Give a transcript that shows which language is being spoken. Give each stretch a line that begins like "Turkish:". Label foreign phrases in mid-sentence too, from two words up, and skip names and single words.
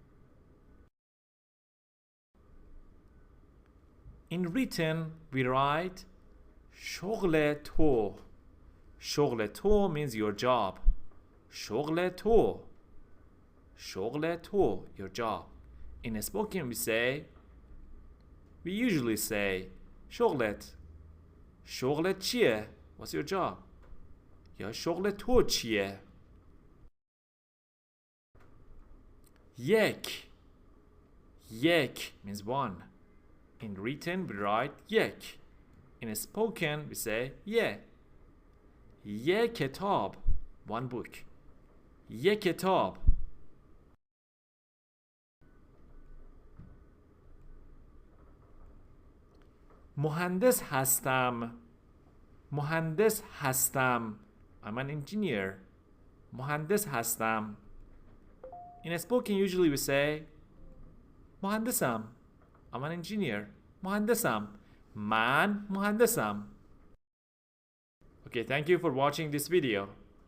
English: In written, we write
Persian: شغل تو. شغل تو
English: means your job.
Persian: شغل تو. شغل تو,
English: your job. In spoken, we usually say شغلت.
Persian: شغلت چیه?
English: What's your job?
Persian: یا شغل تو چیه؟ یک.
English: یک means one. In written, we write یک. In spoken, we say
Persian: یه. یه کتاب.
English: One book.
Persian: یه کتاب. مهندس هستم. مهندس هستم.
English: I'm an engineer.
Persian: مهندس هستم.
English: In spoken, usually we say مهندسم. I'm an engineer.
Persian: مهندسم. من مهندسم.
English: Okay, thank you for watching this video.